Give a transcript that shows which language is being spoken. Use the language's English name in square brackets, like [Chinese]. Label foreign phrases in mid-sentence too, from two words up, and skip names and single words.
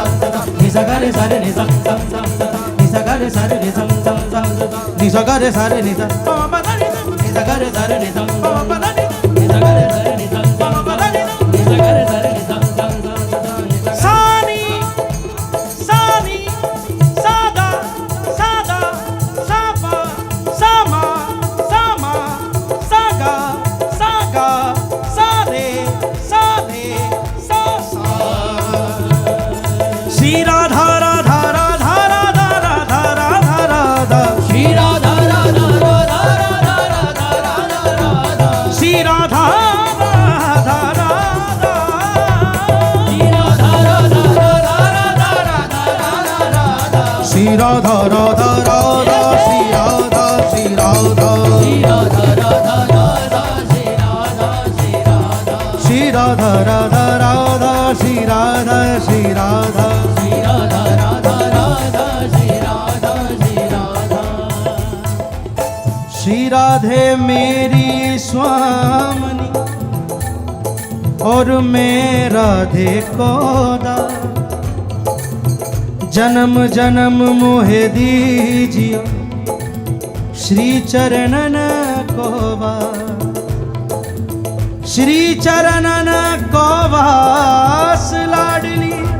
[Hindi] sa ni sa gare sare ni sa sa sa sa ni sa gare sare ni sa sa sa sa ni sa gare sare ni sa pa pa da ni sa gare sare ni sa pa pa da ni sa gare sare ni sa pa pa da ni sa gare sare ni sa sa sa sa sani sani sada sada sapa sama sama saga saga sare sare sa sa श्री राधा राधा राधा राधा राधा राधा राधा श्री राधा राधा राधा राधा राधा राधा राधा श्री राधा राधा राधा श्री राधा राधा राधा राधा राधा राधा राधा श्री राधा राधा राधा श्री राधा श्री राधा श्री राधा राधा राधा श्री राधा श्री राधा श्री राधा राधा राधा श्री राधा श्री राधा श्री राधा राधा राधा श्री राधा श्री राधा [Braj] श्री राधे मेरी स्वामिनी और मैं राधे को दास जन्म जन्म मोहे दीजिए श्री चरणन को वास श्री चरणन को वास लाडली